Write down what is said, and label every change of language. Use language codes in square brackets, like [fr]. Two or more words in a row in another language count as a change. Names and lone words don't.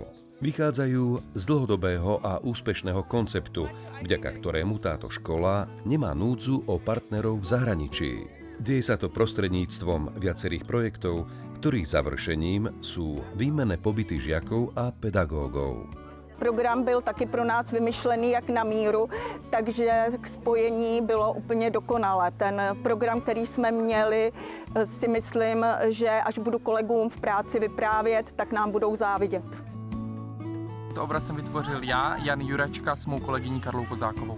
[sk] Vychádzajú z dlhodobého a úspešného konceptu, vďaka ktorému táto škola nemá núdzu o partnerov v zahraničí. Deje sa to prostredníctvom viacerých projektov, ktorých završením sú výmenné pobyty žiakov a pedagógov. [cs] Program byl taky pro nás vymyšlený jak na míru, takže k spojení bylo úplně dokonalé. Ten program, který jsme měli, si myslím, že až budu kolegům v práci vyprávět, tak nám budou závidět. To obraz jsem vytvořil já, Jan Juračka, s mou kolegyní Karlou Kozákovou.